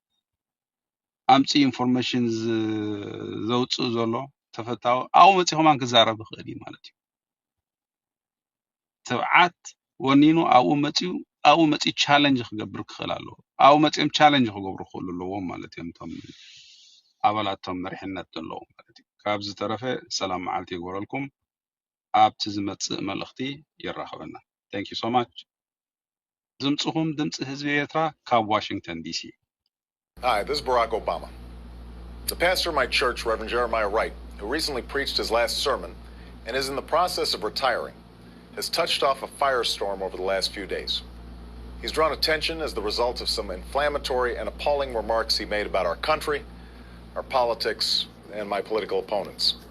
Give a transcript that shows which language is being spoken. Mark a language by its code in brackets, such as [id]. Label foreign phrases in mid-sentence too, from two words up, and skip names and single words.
[ti] ኣምፂ ኢንፎርሜሽን ዘውፅእ ዘሎ ተፈታዊ ኣብኡ መፂኹም ክዛረብ ይኽእል እዩ ማለት እዩ ትብዓት ወኒኑ ኣብኡ መፂኡ ቻሌንጅ ክገብር ክኽእል ኣለዎ ኣብኡ መፂኦም ቻሌንጅ ክገብሩ ክኽእሉ ኣለዎም ማለት እዮም እቶም ኣባላቶም መሪሕነት ዘለዎም ማለት እዩ ካብዚ ተረፈ ሰላም መዓልቲ ይግበረልኩም ኣብቲ ዝመፅእ መልእኽቲ ይራኸበና [en] thank you so much [ti] ድምፅኹም ድምፂ ህዝቢ ኤርትራ ካብ ዋሽንግተን ዲሲ [en] Hi, this is Barack Obama. The pastor of my church, Reverend Jeremiah Wright, who recently preached his last sermon and is in the process of retiring, has touched off a firestorm over the last few days. He's drawn attention as the result of some inflammatory and appalling remarks he made about our country, our politics, and my political opponents.